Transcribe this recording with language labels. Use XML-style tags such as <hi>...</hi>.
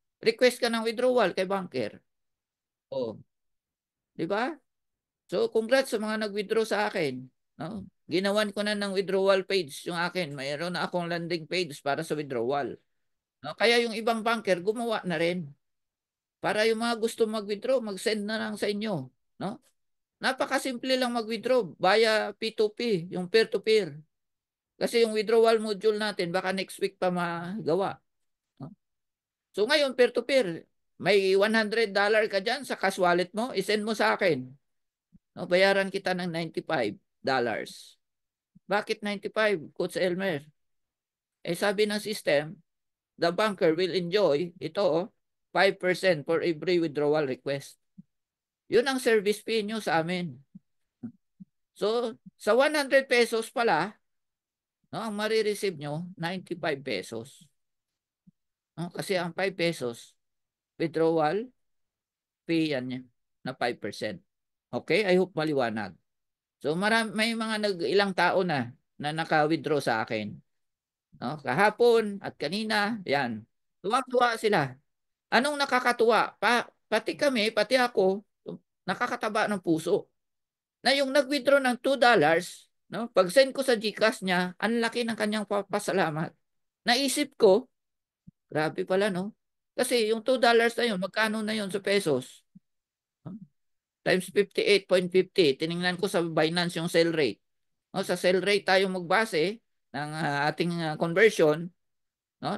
<tl>Request ka ng withdrawal kay banker. Oh, di ba? So, congrats sa mga nag-withdraw sa akin. No? Ginawan ko na ng withdrawal page yung akin. Mayroon na akong landing page para sa withdrawal. No? Kaya yung ibang banker, gumawa na rin. Para yung mga gusto mag-withdraw, mag-send na lang sa inyo. No? Napakasimple lang mag-withdraw via P2P, yung peer-to-peer. Kasi yung withdrawal module natin, baka next week pa magawa. No? So ngayon, peer-to-peer, may $100 ka dyan sa cash wallet mo, isend mo sa akin. No, bayaran kita ng $95. Bakit 95, Coach Elmer? Sabi ng system,</tl> <en>the banker will enjoy</en> <tl>ito,</tl> <en>5% for every withdrawal request.</en> <tl>Yun ang service fee nyo sa amin. So, sa 100 pesos pala, no, ang marireceive nyo, 95 pesos. No? Kasi ang 5 pesos, withdrawal fee yan na 5%. Okay? I hope maliwanag. So may mga ilang tao na naka-withdraw sa akin. No? Kahapon at kanina, yan. Tuwang-tuwa sila. Anong nakakatuwa? Pati kami, pati ako, nakakataba ng puso. Na yung nag-withdraw ng $2, no? Pag send ko sa GCash niya, ang laki ng kanyang pasalamat. Naisip ko, grabe pala, no? Kasi yung $2 na yun, magkano na yun sa pesos? Times 58.50. Tiningnan ko sa Binance yung sell rate. No, sa sell rate tayo magbase ng ating conversion, no?</tl>